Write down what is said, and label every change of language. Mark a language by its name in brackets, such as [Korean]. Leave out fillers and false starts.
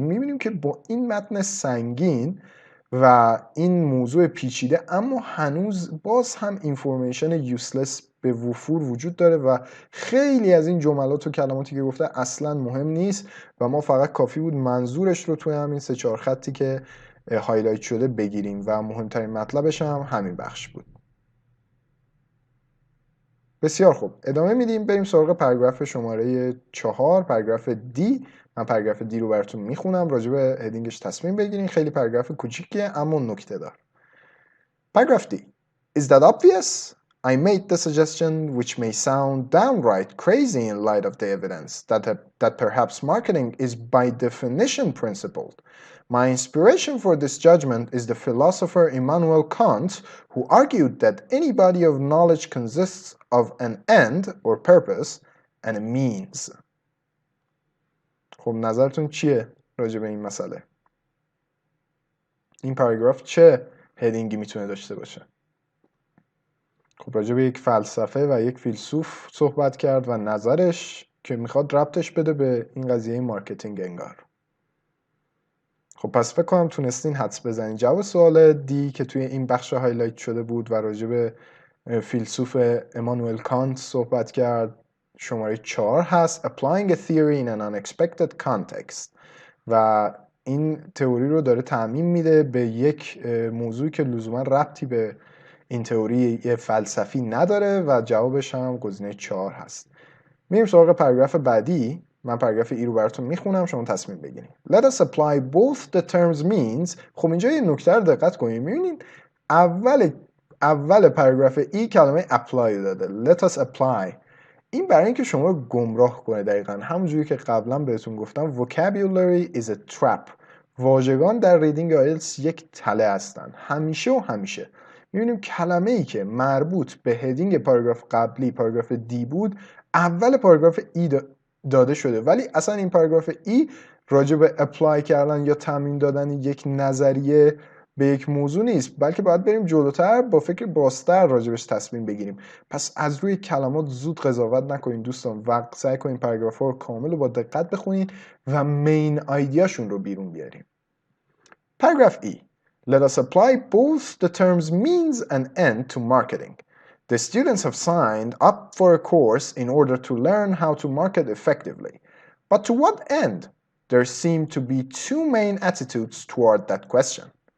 [Persian] میبینیم که با این متن سنگین و این موضوع پیچیده اما هنوز باز هم اینفورمیشن یوسلس به وفور وجود داره و خیلی از این جملات و کلماتی که گفته اصلا مهم نیست و ما فقط کافی بود منظورش رو توی همین 3-4 خطی که هایلایت شده بگیریم و مهمترین مطلبش هم همین بخش بود. بسیار خوب، ادامه میدیم. بریم سراغ پاراگراف شماره 4، پاراگراف دی. من پاراگراف دی رو براتون میخونم، راجع به هدینگش تصمیم بگیرین. خیلی پاراگراف کوچیکیه اما نکته دار. پاراگراف دی. [English] Is that obvious? I made the suggestion which may sound downright crazy in light of the evidence that perhaps marketing is by definition principled. My inspiration for this judgment is the philosopher Immanuel Kant, who argued that any body of knowledge consists of an end or purpose and a means. [Persian] خب نظرتون چیه راجع به این مسئله؟ این پاراگراف چه هدینگی میتونه داشته باشه؟ خب راجع به یک فلسفه و یک فیلسوف صحبت کرد و نظرش که میخواد ربطش بده به این قضیه مارکتینگ انگار. خب پس فکر کنم تونستین حدس بزنین. جواب سوال دی که توی این بخش هایلایت شده بود و راجع به فیلسوف امانوئل کانت صحبت کرد شماره 4 هست. [English] Applying a theory in an unexpected context. [Persian] و این تئوری رو داره تعمیم میده به یک موضوعی که لزوما ربطی به این تئوری فلسفی نداره و جوابش هم گزینه 4 هست. میریم سراغ پاراگراف بعدی. من پاراگراف ای رو براتون میخونم، شما تصمیم بگیرید. [English] Let us apply both the terms means. [Persian] خب اینجا یه نکته رو دقت کنید. میبینید اول پاراگراف ای کلمه apply داده. [English] Let us apply. [Persian] این برای اینکه شما رو گمراه کنه. دقیقاً همونجوری که قبلا بهتون گفتم [English] vocabulary is a trap. [Persian] واژگان در ریدینگ آیلتس یک تله هستن. همیشه و همیشه می‌بینیم کلمه‌ای که مربوط به هدینگ پاراگراف قبلی پاراگراف دی بود اول پاراگراف ای داده شده، ولی اصلا این پاراگراف ای راجع به اپلای کردن یا تعمیم دادن یک نظریه به یک موضوع نیست، بلکه باید بریم جلوتر با فکر بازتر راجبش تصمیم بگیریم. پس از روی کلمات زود قضاوت نکنین دوستان و سعی کنین پاراگراف‌ها رو کامل و با دقت بخونین و مین آیدیاشون رو بیرون بیاریم. [English] Paragraph E. Let us apply both the terms means and end to marketing. The students have signed up for a course in order to learn how to market effectively. But to what end? There seem to be two main attitudes toward that question.